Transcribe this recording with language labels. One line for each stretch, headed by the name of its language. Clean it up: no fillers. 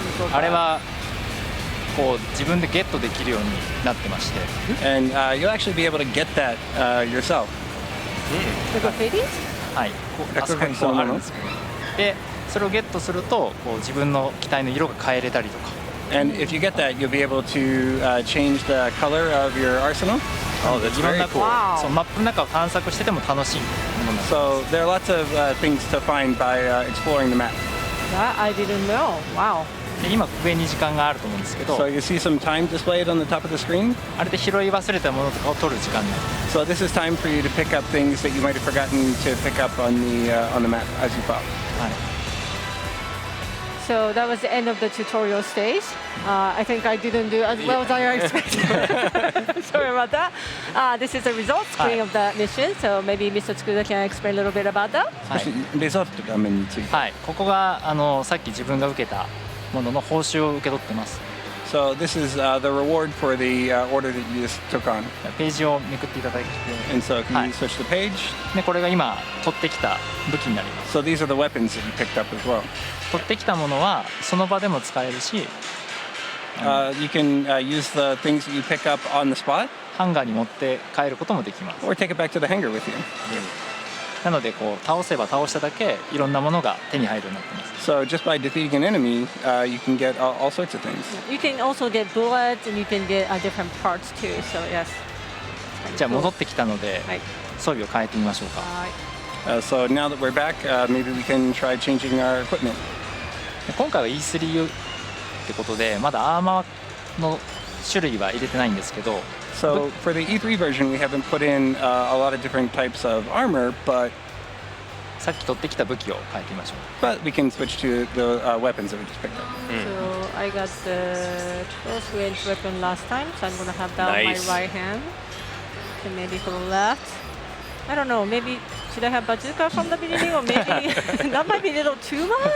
Japanese: あれはこう自分でゲットできるようになってまして、
English: And you'll actually be able to get that yourself. The graffiti?
Japanese: はい、こうあそこにこうあるんですけど、でそれをゲットするとこう自分の機体の色が変えれたりとか。
English: And if you get that, you'll be able to change the color of your arsenal. Oh, that's
Japanese: いろん
English: very
Japanese: なこう
English: Wow.
Japanese: そうマップの中を探索してても楽しいものなんです。
English: So there are lots of things to find by exploring the map. That I didn't know. Wow.
Japanese: で今上に時間があると思うんですけど、
English: So you see some time displayed on the top of the screen.
Japanese: あれで拾い忘れたものとかを取る時間になる。
English: So this is time for you to pick up things that you might have forgotten to pick up on the map as you fought.
Japanese: はい。
English: So that was the end of the tutorial stage. I think I didn't do as well as I expected. Sorry about that. This is the result screen of the mission. So maybe Mr. Tsukuda can explain a little bit about that.
Japanese: はい。レザート画面について。はい、ここがさっき自分が受けたものの報酬を受け取ってます。
English: So this is the reward for the order that you just took on.
Japanese: ページをめくっていただいて、
English: And so if you Hi. switch the page,
Japanese: でこれが今取ってきた武器になります。
English: so these are the weapons that you picked up as well.
Japanese: 取ってきたものはその場でも使えるし、
English: You can use the things that you pick up on the spot,
Japanese: ハンガーに持って帰ることもできます。
English: or take it back to the hangar with you.
Japanese: なのでこう倒せば倒しただけいろんなものが手に入るようになってます。
English: So just by defeating an enemy, you can get all sorts of things. You can also get bullets and you can get different parts too. So yes.
Japanese: じゃあ戻ってきたのではい。装備を変えてみましょうか。はい。
English: So now that we're back, maybe we can try changing our equipment.
Japanese: で今回は E3 ってことでまだアーマーの種類は入れてないんですけど。
English: So for the E3 version, we haven't put in a lot of different types of armor, but
Japanese: さっき取ってきた武器を変えてみましょう。
English: we can switch to the weapons that we just picked up. So I got the close range weapon last time, so I'm gonna have that on my right hand, and maybe for the left. I don't know. Maybe should I have bazooka from the beginning, or maybe that might be a little too much.